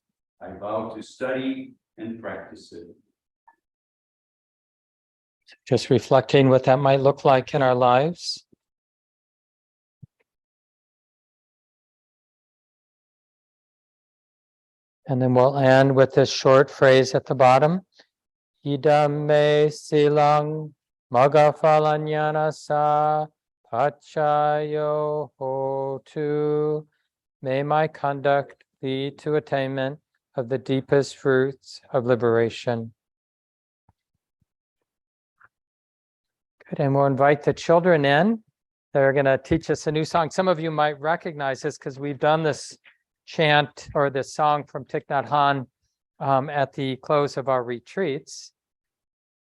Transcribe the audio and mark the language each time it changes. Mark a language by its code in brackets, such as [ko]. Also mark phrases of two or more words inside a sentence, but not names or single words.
[en] I vow to study and practice it. Just reflecting what that might look like in our lives. And then we'll end with this short phrase at the bottom. [pi] Idam me silang magafalanyana sa pachayo hotu. [en] May my conduct lead to attainment of the deepest fruits of liberation. Good, and we'll invite the children in. They're going to teach us a new song. Some of you might recognize this because we've done this chant or this song from Thich Nhat Hanh at the close of our retreats.